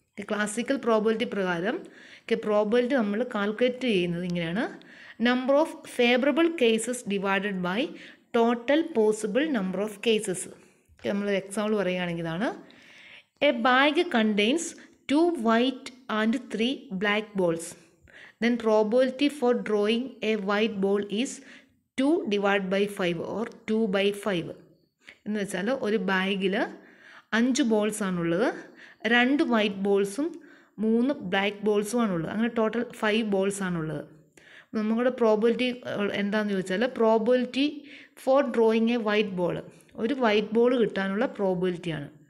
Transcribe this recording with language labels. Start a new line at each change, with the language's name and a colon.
Malayalam: Classical probability പ്രകാരം probability നമ്മൾ calculate ചെയ്യുന്നത് ഇങ്ങനെയാണ്:
English: Number of favourable cases divided by total possible number of cases.
Malayalam: നമ്മളൊരു എക്സാമ്പിൾ പറയുകയാണെങ്കിൽ ഇതാണ്:
English: A bag contains 2 white and 3 black balls. Then probability for drawing a white ball is 2 divided by 5 or 2 by 5.
Malayalam: എന്ന് വെച്ചാൽ ഒരു ബാഗിൽ 5 balls ആണുള്ളത്, 2 white ബോൾസും 3 black ബോൾസും ആണുള്ളത്. അങ്ങനെ ടോട്ടൽ 5 ബോൾസ് ആണുള്ളത്. നമ്മുടെ പ്രോബിലിറ്റി എന്താണെന്ന് ചോദിച്ചാൽ
English: probability for drawing a white ball,
Malayalam: ഒരു വൈറ്റ് ബോൾ കിട്ടാനുള്ള പ്രോബിലിറ്റിയാണ്.